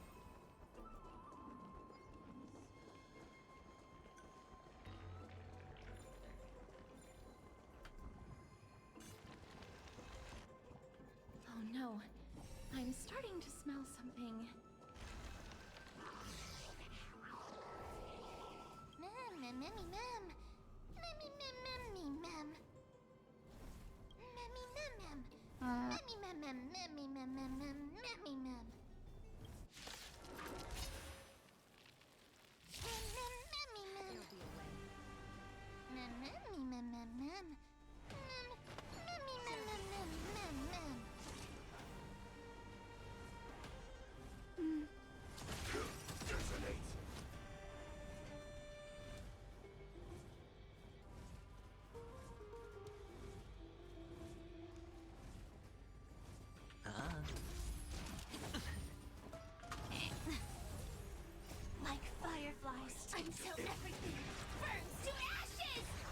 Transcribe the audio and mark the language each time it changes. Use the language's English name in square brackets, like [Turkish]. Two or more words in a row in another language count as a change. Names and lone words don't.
[English] Oh no, I'm starting to smell something. Mem, mem, mem, mem. Memmy, mem, mem, mem. Memmy, mem, mem. Memmy, mem, mem, memmy, mem, mem, mem, memmy, mem. Mem, mem, memmy, mem. Mem, memmy, mem, mem, mem. Mem, memmy, mem, mem, mem, mem, mem. Detonate. Like fireflies, until everything burns to ashes!